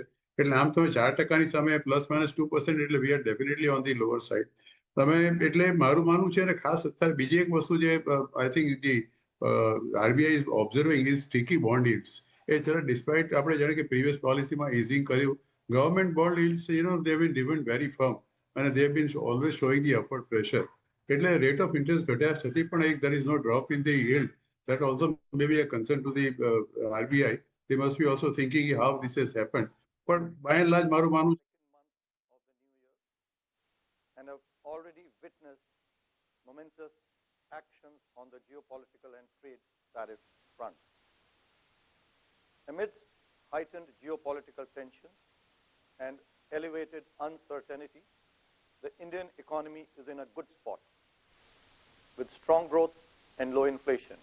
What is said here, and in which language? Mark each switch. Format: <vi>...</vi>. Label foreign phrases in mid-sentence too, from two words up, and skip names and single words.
<gu>એટલે આમ તમે 4%ની સામે ±2%, એટલે</gu> <en>we are definitely on the lower side.</en> <gu>તમે એટલે મારું માનવું છે, અને ખાસ અત્યારે બીજી એક વસ્તુ જે</gu> <en>I think the RBI is observing is sticky bond yields.</en> <gu>એ જરા ડિસ્પાઇટ આપણે જાણે કે પ્રીવિયસ પોલિસીમાં ઇઝિંગ કર્યું,</gu> <en>government bond yields they have been driven very firm અને they have been always showing the upward pressure. એટલે rate of interest</en> <gu>ઘટ્યા છતાં પણ</gu> <en>there is no drop in the yield. That also may be a concern to the RBI. They must be also thinking how this has happened.</en> <gu>પણ</gu> <en>by and large</en> <gu>મારું માનવું</gu> <en>and have already witnessed momentous actions on the geopolitical and trade tariff fronts. Amidst heightened geopolitical tensions and elevated uncertainty, the Indian economy is in a good spot with strong growth and low inflation.</en>